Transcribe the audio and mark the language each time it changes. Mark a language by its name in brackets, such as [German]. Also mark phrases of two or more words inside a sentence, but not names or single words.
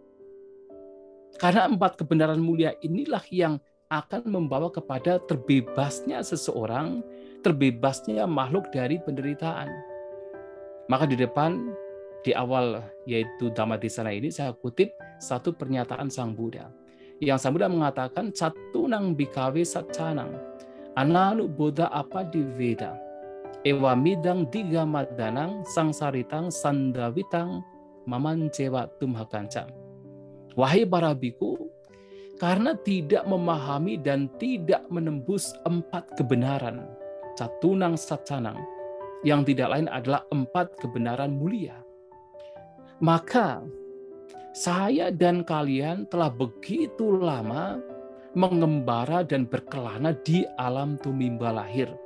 [Indonesian] Karena 4 kebenaran mulia inilah yang akan membawa kepada terbebasnya seseorang, terbebasnya makhluk dari penderitaan. Maka di depan, di awal yaitu Dhammadesana ini saya kutip satu pernyataan Sang Buddha. Yang Sang Buddha mengatakan, [Pali] Catunang bhikkhave saccanang, ananu bodha apa di Veda, ewa midang digamadanang sangsaritang sandavitang mamancewa tumhakanca. [Indonesian] Wahai para biku, karena tidak memahami dan tidak menembus 4 kebenaran, [Pali] Catunang saccanang, [Indonesian] yang tidak lain adalah 4 kebenaran mulia, maka saya dan kalian telah begitu lama mengembara dan berkelana di alam tumimba lahir.